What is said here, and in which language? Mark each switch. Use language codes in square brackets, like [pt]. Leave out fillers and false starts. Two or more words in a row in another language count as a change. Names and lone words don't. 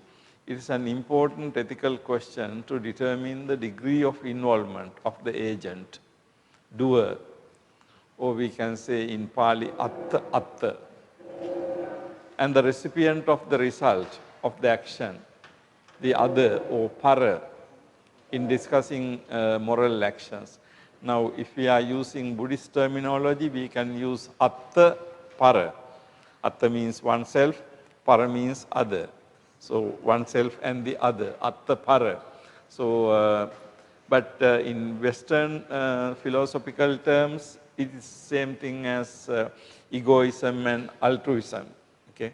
[en] It is an important ethical question to determine the degree of involvement of the agent, doer, or we can say in Pali, atta, and the recipient of the result of the action, the other or para, in discussing moral actions. Now, if we are using Buddhist terminology, we can use [pi] atta, para. [en] Atta means oneself, para means other. So, oneself and the other, [pi] atta para. [en] So, but in Western philosophical terms, it is same thing as egoism and altruism. Okay?